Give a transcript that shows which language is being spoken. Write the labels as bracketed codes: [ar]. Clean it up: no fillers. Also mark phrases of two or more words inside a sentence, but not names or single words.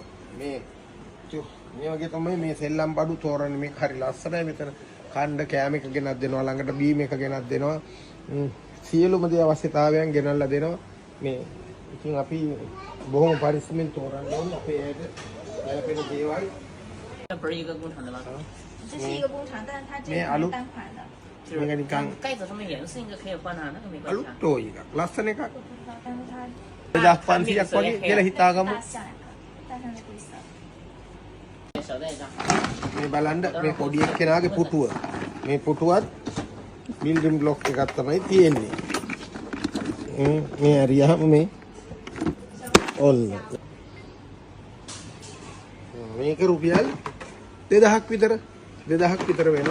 [si] මේ වගේ තමයි මේ සෙල්ලම් බඩු තෝරන්නේ. මේක හරි ලස්සනයි. මෙතන කණ්ඩ කෑම එක ගෙනත් දෙනවා. ළඟට බීම් එක ගෙනත් දෙනවා. සියලුම දේ අවශ්‍යතාවයන් ගෙනල්ලා දෙනවා. මේ ඉතින් අපි බොහොම පරිස්සමෙන් තෝරන්න ඕනේ අපේ ඇයට ගැලපෙන දේවල්. [zh] 这不是一个工厂的吗？这是一个工厂，但是它这个是单款的。就是盖子上面颜色应该可以换啊，那个没关系啊。 [si] අලුත් එකක් ලස්සන එකක්. [zh] 但是它 [si] 2500ක් වගේ කියලා හිතාගමු. [zh] 大象呀，戴上的灰色。小袋子。 [si] මේ බලන්න මේ පොඩි එක්කෙනාගේ පුටුව. මේ පුටුවත් [en] building block [si] එකක් තමයි තියෙන්නේ. මේ හරියම මේ ඔන්න. මේක රුපියල් 2000ක් විතර වෙනවා.